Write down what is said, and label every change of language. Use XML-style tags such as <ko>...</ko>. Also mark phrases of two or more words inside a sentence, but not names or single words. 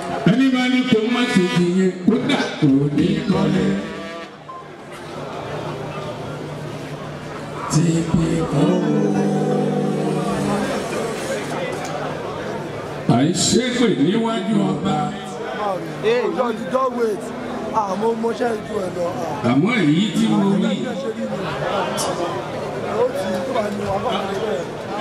<yo>Ẹni bá ní kó má ṣe tì yín, kódà kò ní kọ́lé. Ti pè kọ́ o. À ń ṣépè níwájú ọba.</yo> <en>Hey, just, just wait.</en> <yo>Ah, mo, mo ṣe ju ẹ lọ. Ah. Àmọ́ èyí tí mo rí. Ó ti, ó ti wà ní wàhálà.</yo>